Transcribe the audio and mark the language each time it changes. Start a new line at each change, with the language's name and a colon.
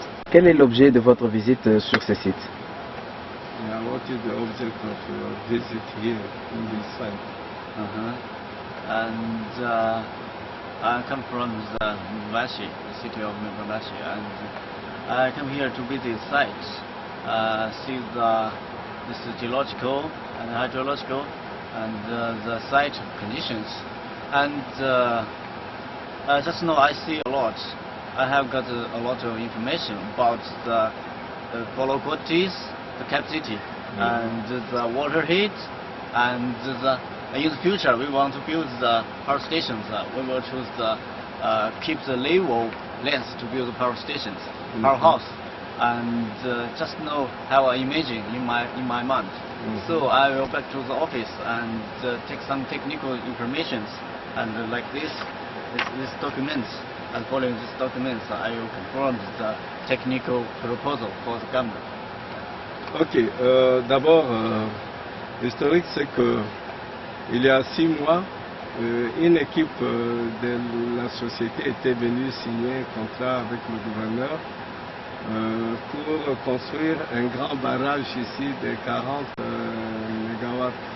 French: Quel est l'objet de votre visite sur ce site?
English: Yeah, what is the object of your visit here in this site? And I come from the Mbashi, the city of Mbashi, and I come here to visit sites see this geological and hydrological and the site conditions. And just now I see a lot. I have got a lot of information about the follow quantities, the capacity, and the water heat, and in the future we want to build the power stations. We will choose the keep the level length to build the power stations, power house, and just now have an imaging in my mind. So I will back to the office and take some technical informations, and like this documents, and following these documents I will confirm the technical proposal for the government.
French: Ok, d'abord, l'historique c'est que il y a 6 mois, une équipe de la société était venue signer un contrat avec le gouverneur pour construire un grand barrage ici de 40 mégawatts.